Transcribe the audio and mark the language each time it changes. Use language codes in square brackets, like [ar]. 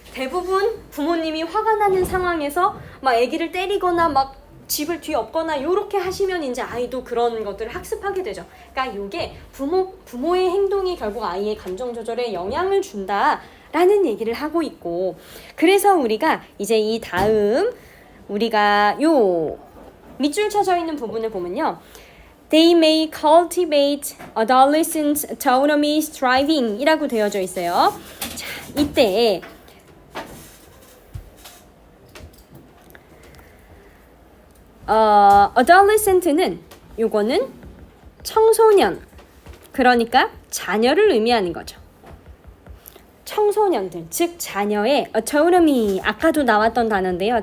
[ko] 대부분 부모님이 화가 나는 상황에서 막 아기를 때리거나 막 집을 뒤엎거나 이렇게 하시면 이제 아이도 그런 것들을 학습하게 되죠. 그러니까 이게 부모의 행동이 결국 아이의 감정 조절에 영향을 준다라는 얘기를 하고 있고, 그래서 우리가 이제 이 다음 우리가 요 밑줄 쳐져 있는 부분을 보면요. [en] They may cultivate adolescent autonomy striving [ko] 이라고 되어져 있어요. 자, 이때 adolescent는 요거는 청소년, 그러니까 자녀를 의미하는 거죠. 청소년들, 즉 자녀의 autonomy, 아까도 나왔던 단어인데요.